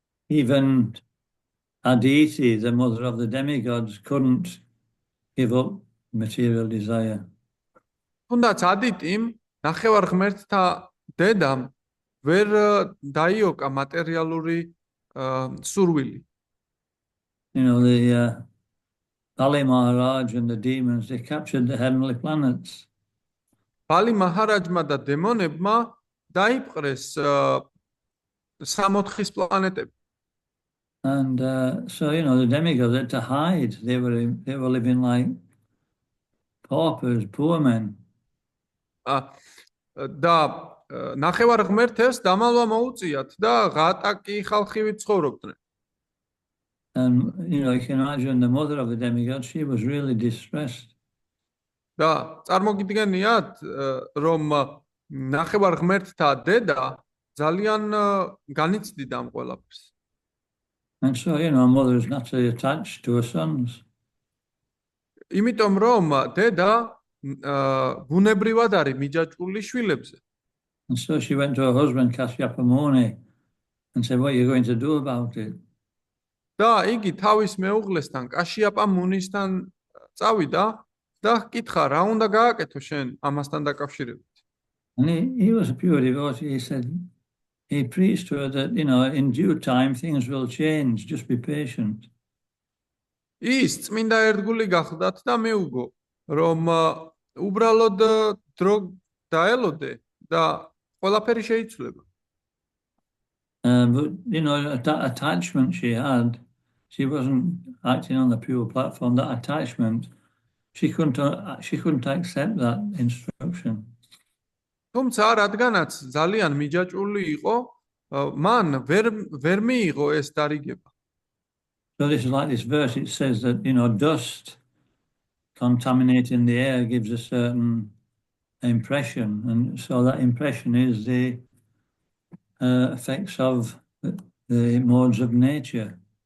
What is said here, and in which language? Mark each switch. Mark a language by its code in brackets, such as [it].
[en] Even Aditi, the mother of the demigods, couldn't give up material desire. [ka] თუნდაც ადიტიმ, ნახევარ ღმერთთა დედამ, ვერ დაიოკა მატერიალური სურვილი. [en] The Bali Maharaj and the demons, they captured the heavenly planets. [ka] ბალი მაჰარაჯმა და დემონებმა დაიპყრეს სამოთხის პლანეტები. [en] And so, the demigods had to hide. They were living like paupers, poor men. [ka] და ნახევარ ღმერთებს დამალვა მოუწიათ და ღატაკი ხალხივით ცხოვრობდნენ. [en] And you can imagine the mother of the demigod, she was really distressed. [ka] და წარმოგიდგენიათ, რომ ნახევარ ღმერთთა დედა ძალიან განიცდიდა ამ ყველაფერს. [en] And so, a mother is naturally attached to her sons. [ka] იმიტომ რომ დედა ბუნებრივად არის მიჯაჭვული შვილებზე. [en] And so she went to her husband, Kashyapa Muni, and said, what are you going to do about it? [ka] და იგი თავის მეუღლესთან, კაშიაპა მუნისთან წავიდა და ჰკითხა, რა უნდა გააკეთო შენ ამასთან დაკავშირებით. [en] And he was a pure devotee. He said, he preached to her that, in due time things will change, just be patient. [ka] ის წმინდა ერთგული გახლდათ და მეუგო, რომ უბრალოდ დრო დაელოდე და ყველაფერი შეიცვლება. [en] But, that attachment she had, she wasn't acting on the pure platform. That attachment, she couldn't accept that instruction. [ka] თუმცა რადგანაც ძალიან მიჯაჭვული იყო, მან ვერ მიიღო ეს დარიგება. [en] So this is like this verse. It says that, dust contaminating the air gives a certain impression. And so that impression is the effects of the modes of nature.